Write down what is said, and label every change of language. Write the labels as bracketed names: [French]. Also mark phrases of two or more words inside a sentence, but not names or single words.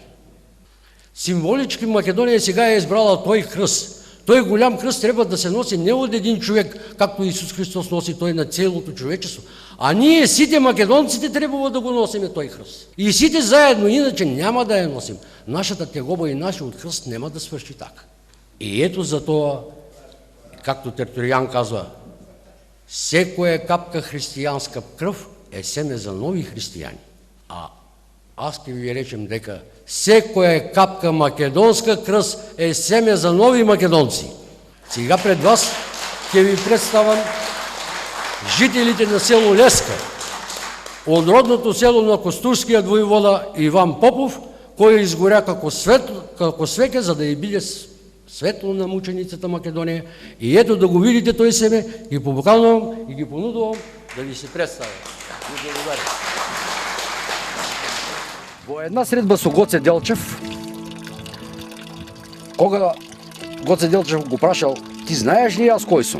[Macedonian] Символички Македонија сега е избрала тој крст. Тој голям крст треба да се носи не од един човек, както Исус Христос носи тој на целото човечество, а ние сите македонците требува да го носиме тој крст. И сите заедно, иначе няма да ја носим. Нашата тегоба и нашиот крст нема да сврши така. И ето за тоа [Bulgarian] както Тертулиан казва, всекоя капка християнска кръв е семе за нови християни. А аз ще ви речем дека всекоя капка македонска кръв е семе за нови македонци. [Macedonian] Сега пред вас ще ви представам жителите на село Леска, от родното село на костурският воевода Иван Попов, кој изгоря како свеке, за да ја биде светло на мученицата Македонија. И ето да го видите тој себе, ги побукалувам и ги понудувам да ви се представя. [Bulgarian] Благодаря. [Macedonian] Во една средба со Гоце Делчев, кога Гоце Делчев го прашал, ти знаеш ли јас кој сум?